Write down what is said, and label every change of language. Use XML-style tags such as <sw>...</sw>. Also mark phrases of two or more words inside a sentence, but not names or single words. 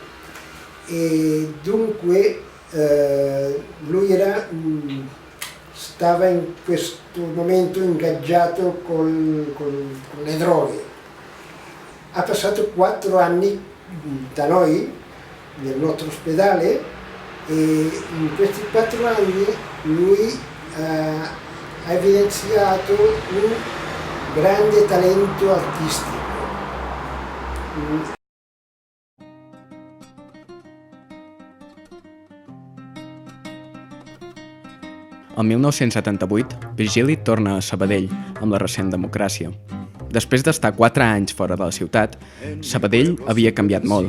<it>E dunque lui stava in questo momento ingaggiato con le droghe ha passato 4 anni da noi, nel nostro ospedale, e in questi 4 anni lui ha evidenziato un grande talento artistico.</it> <ca>El 1978, Virgili torna a Sabadell amb la recent democràcia. Després d'estar 4 anys fora de la ciutat, Sabadell havia canviat molt.</ca>